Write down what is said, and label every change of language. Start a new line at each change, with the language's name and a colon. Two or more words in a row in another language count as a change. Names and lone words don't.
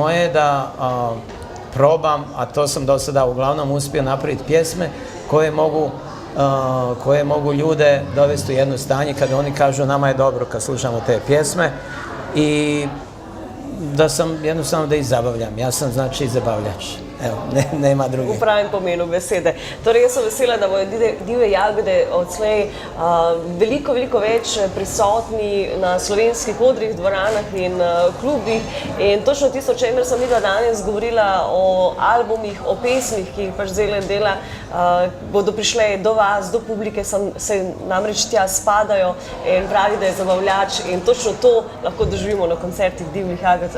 Bosnian: Moje je da probam, a to sam do sada uglavnom uspio napraviti pjesme koje mogu ljude dovesti u jedno stanje kada oni kažu nama je dobro kad slušamo te pjesme i da sam jednostavno da ih zabavljam. Ja sam znači i zabavljač. Evo, nema druge.
Slovenian: V pravem pomenu besede. Torej, jaz sem vesela, da bodo Divje jagode odslej veliko več prisotni na slovenskih odrih, dvoranah in klubih. In točno tisto, o čemer sem videla danes, govorila o albumih, o pesmih, ki jih pač zdaj dela, bodo prišle do vas, do publike, se namreč tja spadajo in pravi, da je zabavljač in točno to lahko doživimo na koncertih Divjih jagod.